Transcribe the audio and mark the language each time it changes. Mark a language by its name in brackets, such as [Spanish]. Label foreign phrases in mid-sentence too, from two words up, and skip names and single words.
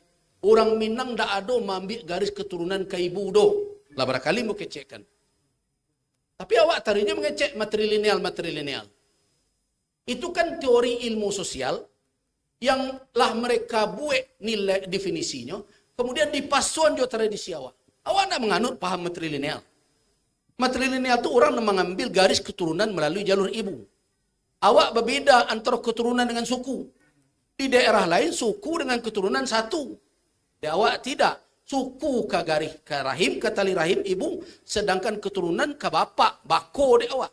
[Minangkabau] Orang Minang tak ada mengambil garis keturunan ke ibu do. Lah barangkali mau kecekkan. Tapi awak tadinya mengecek matrilineal. [Indonesian] Itu kan teori ilmu sosial yang lah mereka buat nilai definisinya, kemudian [Minangkabau] dipasuan jo tradisi awak. [Indonesian] Awak tak menganut paham matrilineal. Matrilineal itu orang yang mengambil garis keturunan melalui jalur ibu. Awak berbeda antara keturunan dengan suku. Di daerah lain suku dengan keturunan satu. Di awak tidak. Suku ke garis ke rahim, ke tali rahim ibu, sedangkan keturunan ke bapak, bako di awak.